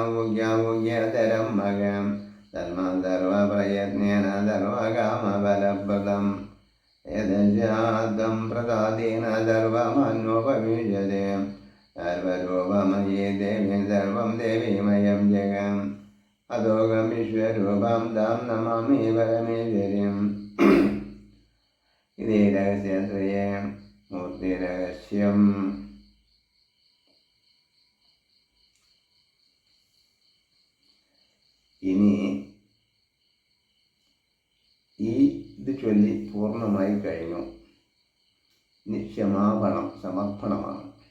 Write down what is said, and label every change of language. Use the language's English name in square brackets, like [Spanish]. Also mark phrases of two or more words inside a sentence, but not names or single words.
[Sanskrit] गुह्यागुह्यतरं मगं तस्मात् सर्वप्रयत्नेन सर्वकामफलप्रदम् यदजातं प्रसादेन सर्वमन्वोपविशते सर्वरूपमये देवी सर्वं देवीमयं जगम् अधोगं विश्वरूपं तां नमामि परमेश्वरीम् इति रहस्यत्रये मूर्तिरहस्यम् [Malayalam] ഇനി ഇത് ചൊല്ലി പൂർണ്ണമായി കഴിഞ്ഞു. ഇനി ക്ഷമാപണം സമർപ്പണമാണ്.